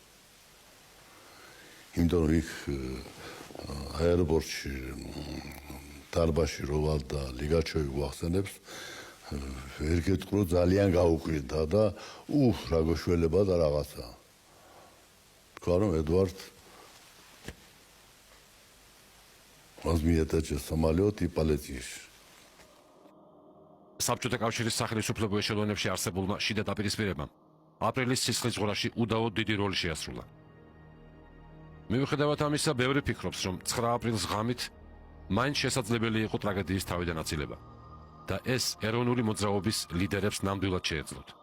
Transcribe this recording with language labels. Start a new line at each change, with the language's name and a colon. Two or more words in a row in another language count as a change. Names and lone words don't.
Georgian: იმიტომ რომ იქ აეროპორტში დარბაში რო ვალდა ლიგაჩოვი გვახსენებს, ვერ გეტყვი რომ ძალიან გაუკვირდა და რა გოშველება და რაღაცა. თქვა რომ ედვარდ
Russian: возьмите самолет и полетишь.
Georgian: საბჭოთა კავშირის სახელმწიფო ეშელონებში არსებულმა შიდა დაპირისპირებამ აპრილის სისხლისღვრაში უდაოდ დიდი როლი შეასრულა. მიუხედავად ამისა, ბევრი ფიქრობს, რომ 9 აპრილის ღამით მაინც შესაძლებელი იყო ტრაგედიის თავიდან აცილება და ეს ეროვნული მოძრაობის ლიდერებს ნამდვილად შეეძლოთ.